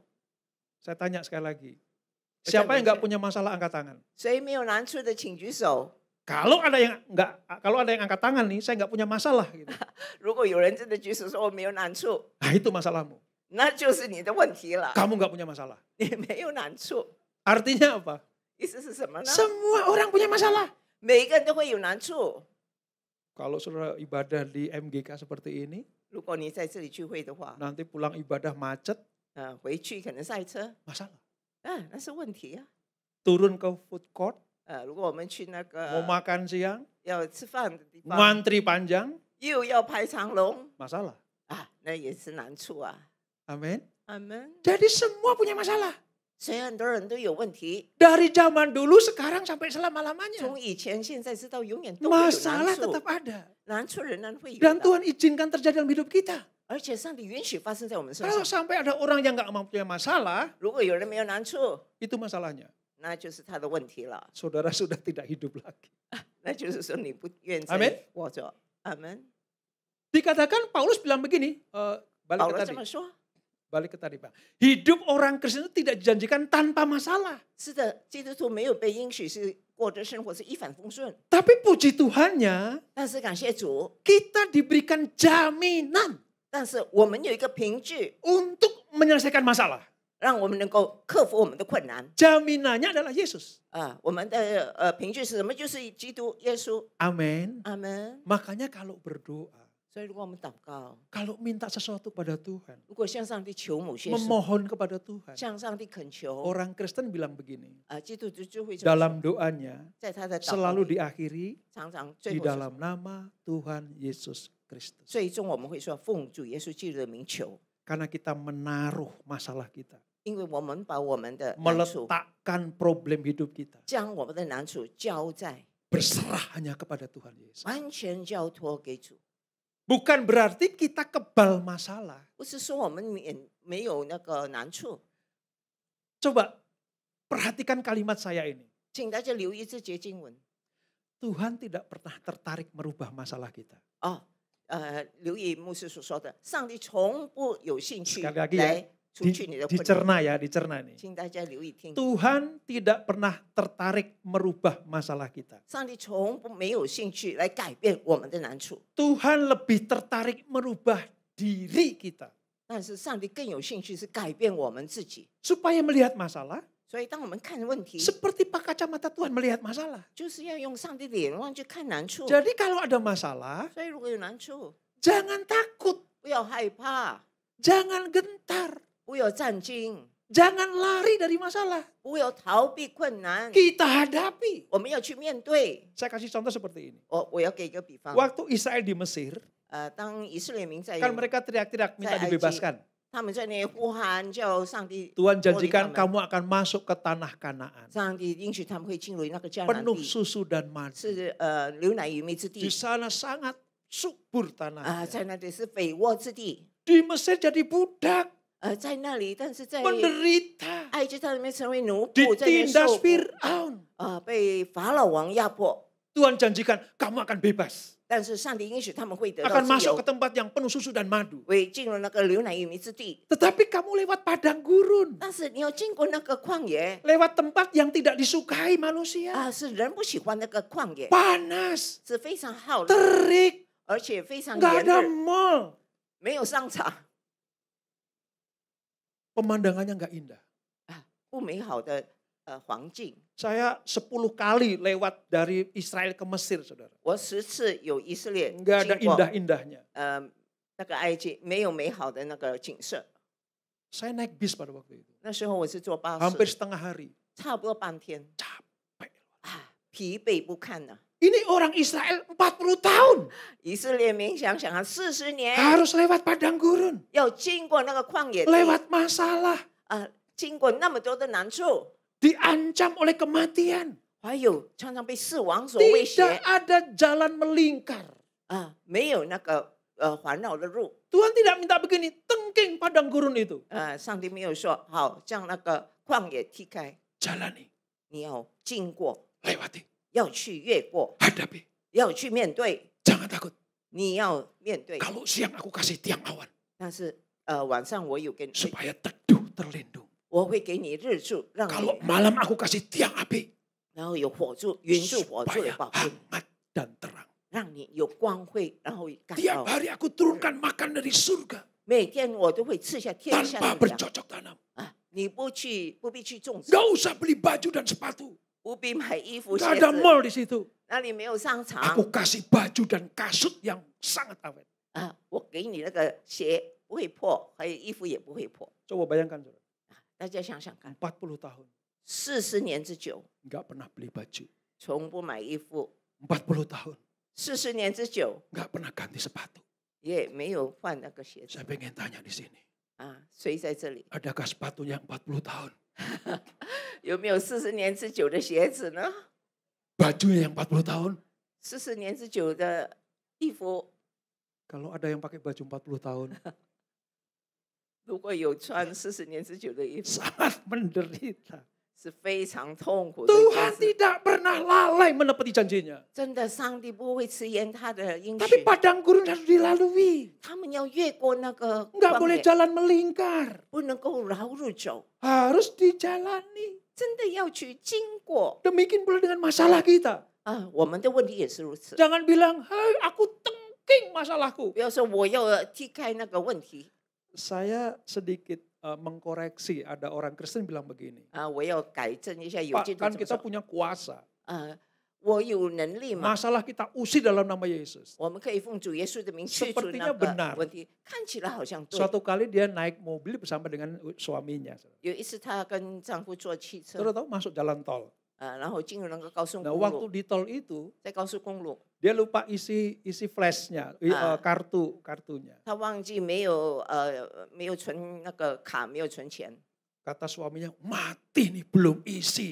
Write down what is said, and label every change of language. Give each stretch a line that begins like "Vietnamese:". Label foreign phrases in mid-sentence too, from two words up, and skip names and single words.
Indonesian: Saya tanya sekali lagi. Siapa yang nggak punya masalah, angkat tangan.
Chinese: 谁没有难处的，请举手。
Indonesian: Kalau ada yang angkat tangan nih, saya nggak punya masalah. Gitu.
Chinese: 如果有人真的举手说我没有难处，
Indonesian: Nah itu masalahmu.
Chinese: 那就是你的问题了。
Indonesian: Kamu nggak punya masalah.
Chinese: 你没有难处，
Indonesian: Artinya apa?
Chinese: 意思是什么呢？
Indonesian: Semua orang punya masalah.
Chinese: 每一个人都会有难处。
Indonesian: Kalau saudara ibadah di MGK seperti ini,
Chinese: 如果你在这里聚会的话，
Indonesian: nanti pulang ibadah macet,
Chinese: 回去可能赛车，
Indonesian: masalah.
Chinese: 那是问题啊。
Indonesian: Turun ke food court,
Chinese: 如果我们去那
Indonesian: mau
Chinese: 个
Indonesian: makan siang,
Chinese: 要吃饭的地方，
Indonesian: mantri panjang,
Chinese: 又要排长龙
Indonesian: masalah.
Chinese: 那也是难处啊。
Indonesian: Amin.
Chinese: 阿门。
Indonesian: Jadi semua punya masalah.
Chinese: 所以很多人都有问题，
Indonesian: Dari zaman dulu sekarang sampai selama-lamanya.
Chinese: 从以前、现在直到永远都会有
Indonesian: Masalah
Chinese: 难处
Indonesian: tetap，ada.
Chinese: 难处仍然会有
Indonesian: Dan
Chinese: 的。
Indonesian: Tuhan izinkan terjadi dalam hidup kita.
Chinese: 而且上帝允许发生在我们身
Indonesian: Kalau
Chinese: 上。
Indonesian: sampai ada orang yang nggak mempunyai masalah,
Chinese: 如果有人没有难处，
Indonesian: itu masalahnya.
Chinese: 那就是他的问题了。
Indonesian: Saudara sudah tidak hidup lagi.
Chinese: 那就是说你不愿
Indonesian: Amin
Chinese: 再活着。阿门。
Indonesian: Dikatakan Paulus bilang begini,
Chinese: 保
Indonesian: balik
Chinese: 罗
Indonesian: ke
Chinese: 这么
Indonesian: tadi.
Chinese: 说，
Indonesian: Balik ke tadi Pak. Hidup orang Kristen itu tidak dijanjikan tanpa masalah.
Chinese: 是的，基督徒没有被应许是过的生活是一帆风顺，
Indonesian: Tapi puji Tuhannya
Chinese: 但是感谢主，
Indonesian: kita diberikan jaminan
Chinese: 但是我们有一个凭据，
Indonesian: untuk menyelesaikan masalah.
Chinese: 让我们能够克服我们的困难。
Indonesian: Jaminannya adalah Yesus.
Chinese: 我们的凭据是什么？就是基督耶稣。
Indonesian: Amin.
Chinese: 阿门。
Indonesian: Makanya kalau berdoa,
Chinese: 所以如果我们祷告，
Indonesian: kalau minta sesuatu pada Tuhan,
Chinese: 如果向上帝求某些事，
Indonesian: memohon kepada Tuhan.
Chinese: 向上帝恳求，
Indonesian: Orang Kristen bilang begini,
Chinese: 基督徒就会这么说
Indonesian: dalam doanya
Chinese: 在他的祷告
Indonesian: selalu
Chinese: 里
Indonesian: diakhiri
Chinese: 常常最
Indonesian: di
Chinese: 后是
Indonesian: dalam nama Tuhan Yesus Kristus.
Chinese: 最终我们会说奉主耶稣基督的名求，
Indonesian: Karena kita menaruh masalah kita,
Chinese: 因为我们把我们的难处，
Indonesian: meletakkan problem hidup kita,
Chinese: 将我们的难处交在
Indonesian: berserah hanya kepada Tuhan Yesus.
Chinese: 完全交托给主。
Indonesian: Bukan berarti kita kebal masalah.
Chinese: 不是说我们没有那个难处，
Indonesian: Coba perhatikan kalimat saya ini.
Chinese: 请大家留意这节经文
Indonesian: Tuhan tidak pernah tertarik merubah masalah kita.
Chinese: 留意牧师所说的，上帝从不有兴趣
Indonesian: Sekali lagi ya,
Chinese: 来除去你的困难。
Indonesian: dicerna ya, dicerna nih.
Chinese: 请大家留意听，
Indonesian: Tuhan tidak pernah tertarik merubah masalah kita.
Chinese: 上帝从不没有兴趣来改变我们的难处，
Indonesian: Tuhan lebih tertarik merubah diri kita.
Chinese: 但是上帝更有兴趣是改变我们自己。
Indonesian: Supaya melihat masalah,
Chinese: 所以当我们看问题，
Indonesian: seperti pakai kacamata Tuhan melihat masalah.
Chinese: 就是要用上帝的眼光去看难处。
Indonesian: Jadi kalau ada masalah,
Chinese: 所以如果有难处，
Indonesian: jangan takut,
Chinese: 不要害怕，
Indonesian: jangan gentar,
Chinese: 不要战惊，
Indonesian: jangan lari dari masalah.
Chinese: 不要逃避困难，
Indonesian: Kita hadapi.
Chinese: 我们要去面对。
Indonesian: Saya kasih contoh seperti ini.
Chinese: 我要给一个比方，
Indonesian: Waktu Israel di Mesir,
Chinese: 当以色列民在
Indonesian: kan mereka teriak-teriak minta Saya dibebaskan.
Chinese: 他们在那里呼喊，叫上帝
Indonesian: Tuhan
Chinese: 脱离他
Indonesian: janjikan
Chinese: 们
Indonesian: kamu akan masuk ke tanah Kanaan.
Chinese: 上帝应许他们会进入那个迦南
Indonesian: Penuh
Chinese: 地，
Indonesian: susu dan madu.
Chinese: 是牛奶与蜜之
Indonesian: Di
Chinese: 地
Indonesian: sana sangat subur tanahnya.
Chinese: 在那里是肥沃之地。
Indonesian: Di Mesir jadi budak,
Chinese: 在那里，但是在
Indonesian: menderita,
Chinese: 埃及在那边成为奴仆，在那边
Indonesian: ditindas
Chinese: 受苦，
Indonesian: Fir'aun.
Chinese: 被法老王压迫。
Indonesian: Tuhan janjikan kamu akan bebas.
Chinese: 但是上帝应许他们会得到
Indonesian: Akan
Chinese: 自
Indonesian: masuk
Chinese: 由
Indonesian: ke，tempat yang penuh susu dan madu.
Chinese: 会进入那个牛奶与蜜之地。
Indonesian: Tetapi kamu lewat padang gurun.
Chinese: 但是你要经过那个旷野
Indonesian: Lewat tempat yang tidak disukai manusia.
Chinese: 是人不喜欢那个旷野，
Indonesian: Panas,
Chinese: 是非常耗热，
Indonesian: terik,
Chinese: 而且非常
Indonesian: nggak
Chinese: 炎
Indonesian: ada
Chinese: 热，
Indonesian: mall.
Chinese: 没有商场，
Indonesian: Pemandangannya nggak indah.
Chinese: 不美好的环境。
Indonesian: Saya 10 kali lewat dari Israel ke Mesir, saudara.
Chinese: 我10次有以色列
Indonesian: Nggak ada
Chinese: 经过
Indonesian: indah-indahnya.
Chinese: 那个埃及，没有美好的那个景色。
Indonesian: Saya naik bis pada waktu itu.
Chinese: 那时候我是坐巴
Indonesian: Hampir
Chinese: 士，
Indonesian: setengah hari.
Chinese: 差不多半天，
Indonesian: Capek.
Chinese: 疲惫不堪了。
Indonesian: Ini orang Israel 40 tahun.
Chinese: 以色列民想想啊，40年
Indonesian: Harus lewat padang gurun.
Chinese: 要经过那个旷野地，
Indonesian: Lewat masalah.
Chinese: 经过那么多的难处，
Indonesian: Diancam oleh kematian.
Chinese: 还有常常被死亡所威
Indonesian: Tidak
Chinese: 胁
Indonesian: ada jalan melingkar.
Chinese: 没有那个环绕的路。
Indonesian: Tuhan tidak minta begini, tengking padang gurun itu.
Chinese: 上帝没有说好将那个旷野踢开，
Indonesian: Jalani,
Chinese: 你要经过，
Indonesian: lewati,
Chinese: 要去越过，
Indonesian: hadapi.
Chinese: 要去面对，
Indonesian: Jangan takut.
Chinese: 你要面对。
Indonesian: Kalau siang aku kasih tiang awan.
Chinese: 但是晚上我有给你，
Indonesian: Supaya teduh terlindung.
Chinese: 我会给你日柱，让
Indonesian: Kalau
Chinese: 你
Indonesian: malam aku kasih tiang api.
Chinese: 然后有火柱、云柱、火柱的
Indonesian: Supaya
Chinese: 保护，
Indonesian: hangat dan terang.
Chinese: 让你有光辉，然后感
Indonesian: Tiap
Chinese: 到
Indonesian: hari aku turunkan makan dari surga.
Chinese: 每天我都会赐下天下
Indonesian: Tanpa
Chinese: 的粮
Indonesian: bercocok tanam.
Chinese: 你不必去种植，
Indonesian: Gak usah beli baju dan sepatu.
Chinese: 不必买衣服鞋
Indonesian: Gak ada
Chinese: 子，
Indonesian: mall di situ.
Chinese: 那里没有商场
Indonesian: Aku kasih baju dan kasut yang sangat awet.
Chinese: 我给你那个鞋不会破，还有衣服也不会破。
Indonesian: Coba bayangkan, saudara.
Chinese: 大家想想看
Indonesian: 40 tahun.
Chinese: ，40年之久，
Indonesian: Gak pernah beli baju.
Chinese: 从不买衣服
Indonesian: 40 tahun.
Chinese: ，40年之久
Indonesian: Gak pernah ganti sepatu.
Chinese: 也没有换那个鞋子
Indonesian: Saya pengen tanya di sini.
Chinese: 谁在这里？
Indonesian: Adakah sepatunya yang 40 tahun?
Chinese: 有没有40年之久的鞋子呢？
Indonesian: Bajunya yang 40 tahun?
Chinese: 40 年之久的衣服，
Indonesian: Kalau ada yang pakai baju 40 tahun,
Chinese: 如果有穿40年之久的衣服，
Indonesian: sangat menderita.
Chinese: 是非常痛苦的一
Indonesian: Tuhan
Chinese: 件事。
Indonesian: tidak pernah lalai menepati janjinya.
Chinese: 真的，上帝不会迟延他的应
Indonesian: Tapi
Chinese: 许，
Indonesian: padang gurun harus dilalui.
Chinese: 他们要越过那个
Indonesian: Enggak
Chinese: 旷
Indonesian: boleh
Chinese: 野，
Indonesian: jalan melingkar.
Chinese: 不能够绕路走，
Indonesian: Harus dijalani.
Chinese: 真的要去经过
Indonesian: Demikian pula dengan masalah kita.
Chinese: 啊。我们的问题也是如此，
Indonesian: Jangan bilang, hai aku tengking masalahku.
Chinese: 不要说我要踢开那个问题
Indonesian: Saya sedikit mengkoreksi. Ada orang Kristen bilang begini.
Chinese: 啊，我要改正一下。有
Indonesian: Pak,
Chinese: 基督
Indonesian: kan
Chinese: 怎么
Indonesian: kita
Chinese: 说？
Indonesian: punya kuasa.
Chinese: 我有能力嘛，
Indonesian: Masalah kita usir dalam nama Yesus.
Chinese: 我们可以奉主耶稣的名去除
Indonesian: Sepertinya
Chinese: 那
Indonesian: benar.
Chinese: 个问题。看起来好像对。
Indonesian: Suatu kali dia naik mobil bersama dengan suaminya.
Chinese: 有一次她跟丈夫坐汽车，
Indonesian: Saudara tahu masuk jalan tol.
Chinese: 然后进入那个高速
Indonesian: Nah
Chinese: 公
Indonesian: waktu
Chinese: 路，
Indonesian: di tol itu
Chinese: 在高速公路，
Indonesian: dia lupa isi flashnya, kartunya.
Chinese: 她忘记没有存那个卡，没有存钱。
Indonesian: Kata suaminya, mati nih belum isi.